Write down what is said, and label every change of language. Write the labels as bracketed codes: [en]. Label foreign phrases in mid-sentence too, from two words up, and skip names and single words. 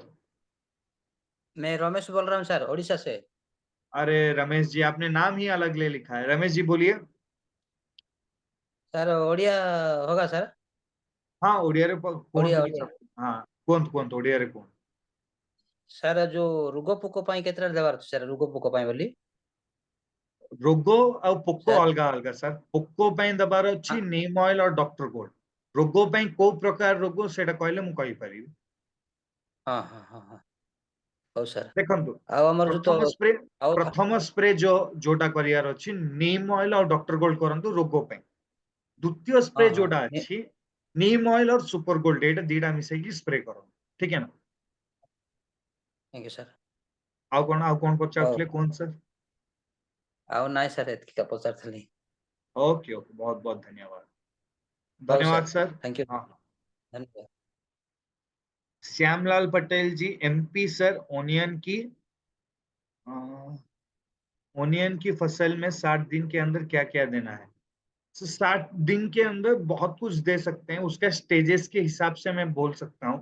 [hi] मैं रमेश बोल रहा हूँ सर, उड़ीसा से। अरे रमेश जी, आपने नाम ही अलग ले लिखा है। रमेश जी बोलिए। सर ओडिया होगा सर। [or] ହଁ ଓଡ଼ିଆ ରେ ओडिया कुहतु ओडिया। किछ। ହଁ କୁହନ୍ତୁ ଓଡ଼ିଆ ରେ କୁହନ୍ତୁ। सर जो ରୋଗ ପୋକ ପାଇଁ କେତେଟା ଦେବାର ଅଛି ସାର୍, ରୋଗ ପୋକ ପାଇଁ ବୋଲି? ରୋଗ ଆଉ ପୋକ ସାର୍ ଅଲଗା ଅଲଗା ସାର୍। ପୋକ ପାଇଁ ଦବାର ହଁ ଅଛି ନିମ୍ ଅଏଲ ଆଉ ଡକ୍ଟର ଗୋଲ୍ଡ। ରୋଗ ପାଇଁ କୋଉ ପ୍ରକାର ରୋଗ ସେଇଟା କହିଲେ ମୁଁ କହିପାରିବି। ହଁ ହଁ ହଁ ହଁ। ହଉ ସାର୍। ଦେଖନ୍ତୁ, ଆଉ ଆମର ଯୋଉ ତ ପ୍ରଥମ ସ୍ପ୍ରେ, ଆଉ ପ୍ରଥମ ସ୍ପ୍ରେ ଯୋଉଟା କରିବାର ଅଛି ନିମ୍ ଅଏଲ ଆଉ ଡକ୍ଟର ଗୋଲ୍ଡ କରନ୍ତୁ ରୋଗ ପାଇଁ। ଦ୍ୱିତୀୟ ହଁ ସ୍ପ୍ରେ ହଁ ଯୋଉଟା ଅଛି ନିମ୍ ଅଏଲ और सुपर गोल्ड, ଏଇଟା ଦିଟା ମିଶେଇକି ସ୍ପ୍ରେ କରନ୍ତୁ। ଠିକ [hi] है ना? [or] ଥ୍ୟାଙ୍କ ୟୁ ସାର୍। ଆଉ କଣ ହଉ। ପଚାରୁଥିଲେ କୁହନ୍ତୁ ସାର୍। ଆଉ ନାଇଁ ସାର୍, ଏତିକି ପଚାରୁଥିଲି। [hi] ओके ओके, बहुत बहुत धन्यवाद। [or] ହଉ [hi] धन्यवाद [or] ସାର୍, [hi] सर। [or] ଥ୍ୟାଙ୍କ ୟୁ। [hi] हाँ हाँ। [or] ଧନ୍ୟବାଦ। [hi] श्यामलाल पटेल जी एमपी सर, ओनियन की, ओनियन की फसल में 60 दिन के अंदर क्या क्या देना है? 60 दिन के अंदर बहुत कुछ दे सकते हैं, उसका स्टेजेस के हिसाब से मैं बोल सकता हूँ।